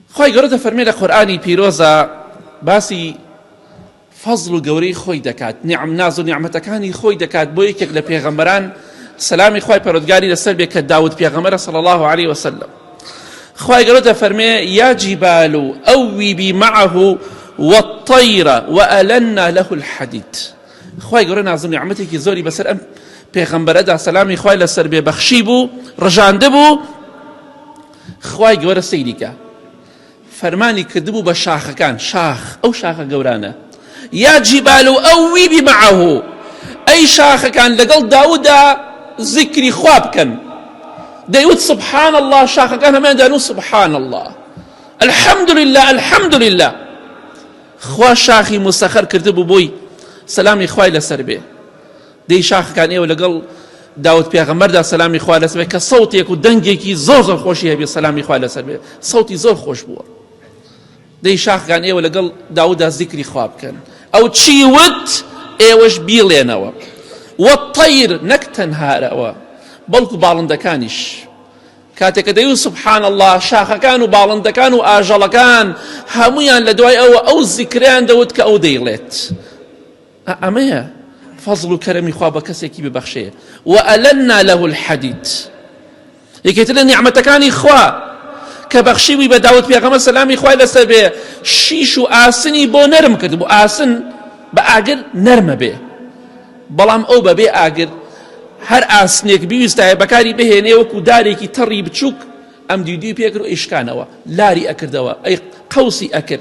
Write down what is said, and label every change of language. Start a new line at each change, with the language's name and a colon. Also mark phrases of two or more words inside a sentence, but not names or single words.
Central Kurdish: خوای گەورە دەفەرمێ لە قورئانی پیرۆزە باسی فەزڵ و گەورەی خۆی دەکات، ناز و نیعمەتەکانی خۆی دەکات بۆ یەکێک لە پێغەمبەران سەلامی خوای پەروەردگاری لەسەر بێ کە داود پێغەمبەرە
Arabic: صلی الله عليه وسلم. خوای گەورە دەفەرمێ یا جیبال ئەویبی معه والطير وألنا له الحديد.
Central Kurdish: خوای گەورە ناز و نیعمەتێکی زۆری بەسەر ئەم پێغەمبەرەدا سەلامی خوای لەسەر بێ بەخشی بوو، ڕژاندە بوو. خوای گەورە سەیریکە فەرمانی کردبوو بە شاخەکان، شاخ ئەو شاخە گەورانە،
Arabic: یا جیبال ئەویبی معه،
Central Kurdish: ئەی شاخەکان لەگەڵ داووددا ذکری خوا بکەن.
Arabic: دەیوت سبحان الله،
Central Kurdish: شاخەکان هەمان دەنووت
Arabic: سبحان الله، الحمد لله الحمد لله.
Central Kurdish: خوا شاخی مسەخەر کردبوو بۆی سەلامی خوای لەسەر بێ. دەی شاخەکان ئێوە لەگەڵ داود پێغەمبەردا سەلامی خوا لەسەر بێ کە سەوتێک و دەنگێکی زۆر زۆر خۆشی هەبێ، سەلامی خوا لەسەر بێ، سەوتی زۆر خۆش بووە. دەی شاخەکان ئێوە لەگەڵ داوددا ذکری خوا بکەن. ئەو چی وت ئێوەش بیڵێنەوە. والطير نەک تەنهارەوە بەڵکو باڵندەکانیش کاتێککە دەیوت
Arabic: سبحان الله،
Central Kurdish: شاخەکان و باڵندەکان و ئاژەڵەکان هەمویان لە دوای ئەوە ئەو زیکریان دەوت کە ئەو دەیڵێت. ئەمەیە فەزڵ و کەرەمی خوا بە کەسێکی ببەخشێ.
Arabic: وألنا له الحديد،
Central Kurdish: یەکێتر لە نیعمەتەکانی خوا کە بەخشیوی بە داود پێغەمبەر سەلامی خوای لەسەر بێ، شیش و ئاسنی بۆ نەرم کرد بوو. ئاسن بە ئاگر نەرمە بێ، بەڵام ئەو بەبێ ئاگر هەر ئاسنێک بیویستایە بەکاری بهێنێ وەکو دارێکی تەڕی بچووک ئەم دیودی پێکرد و ئیشکانەوە لاری ئەکردەوە، ئەی قەوسی ئەکرد.